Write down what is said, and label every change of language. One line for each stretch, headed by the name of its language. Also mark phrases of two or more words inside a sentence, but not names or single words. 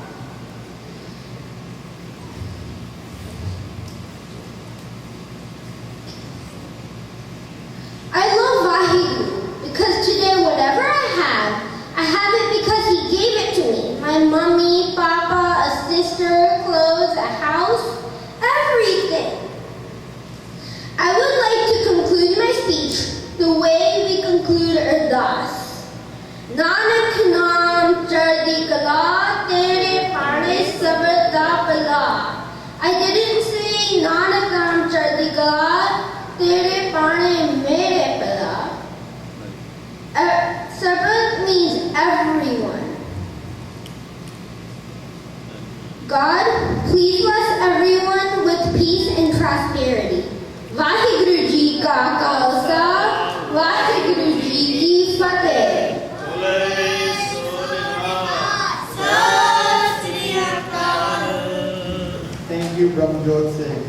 English: I love Vaheguru because today whatever I have it because he gave it to me. My mommy, papa, a sister, clothes, a house, everything. I would like to conclude my speech the way we conclude Ardas.
Punjabi: ਨਾਨਕ ਨਾਮ ਚੜ੍ਹਦੀ ਕਲਾ, ਤੇਰੇ ਭਾਣੇ ਸਬਰ ਦਾ ਭਲਾ.
English: I didn't say
Punjabi: ਨਾਨਕ ਨਾਮ ਚੜ੍ਹਦੀ ਕਲਾ, ਤੇਰੇ ਭਾਣੇ ਮੇਰੇ ਭਲਾ.
English: Sabat means everyone. God, please bless everyone with peace and prosperity.
Punjabi: ਵਾਹਿਗੁਰੂ ਜੀ ਕਾ ਖ਼ਾਲਸਾ, ਵਾਹਿਗੁਰੂ ਜੀ ਕੀ ਫ਼ਤਿਹ.
English: Thank you, Brahmjot Singh.